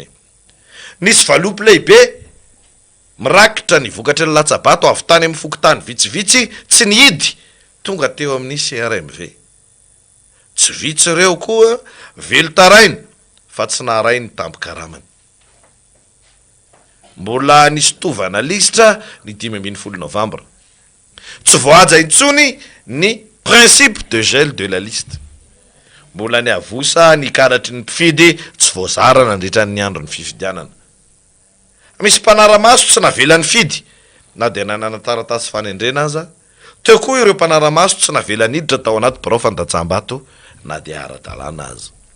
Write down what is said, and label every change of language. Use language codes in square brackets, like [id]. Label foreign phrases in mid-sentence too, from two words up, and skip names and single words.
[mg] Nisy valopy lehibe mirakitra ny vokatra ny latsabato avy tany amin'ny fokotany vitsivitsy tsy nihidy tonga teo amin'ny CRMV. Tsy vitsy ireo koa velo taraina fa tsy naharainy tampo-karamany. Mbola nisy tovana lisitra ny 15 Novambra. Tsy voaja intsony ny [fr] principe de gel de la liste. [mg] Mbola ny avosa ny karatry ny mpifidy tsy voazara nandritra ny andro ny fifidianana. Misy mpanaramaso tsy navelan'ny fidy na dia nanana taratasy fanendrena aza. Teo koa ireo mpanaramaso tsy navelan'ny hiditra tao anaty birao fandatsaham-bato na dia ara-dalàna aza.